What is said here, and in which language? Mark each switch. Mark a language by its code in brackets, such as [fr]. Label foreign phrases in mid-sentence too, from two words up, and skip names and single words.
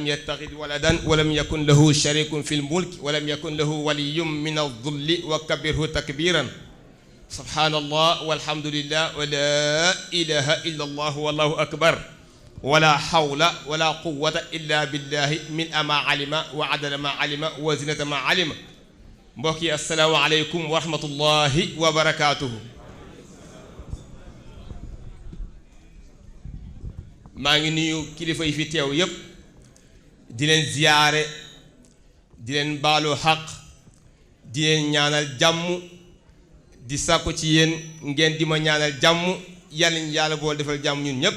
[ar] يتخذ ولدا ولم يكن له شريك في الملك ولم يكن له ولي من الذل وكبره تكبيرا سبحان الله والحمد لله ولا إله إلا الله والله أكبر ولا حول ولا قوة إلا بالله من ما علم وعدل ما علم وزنة ما علم mbokki السلام عليكم ورحمة الله وبركاته [wo] maa ngi nuyu kilifa yi fi teew yépp di leen ziyaare di leen baalu xaq di leen ñaanal jàmm di sàkku ci yéen ngeen di ma ñaanal jàmm yàlla ñu yàlla bool defal jàmm ñun ñépp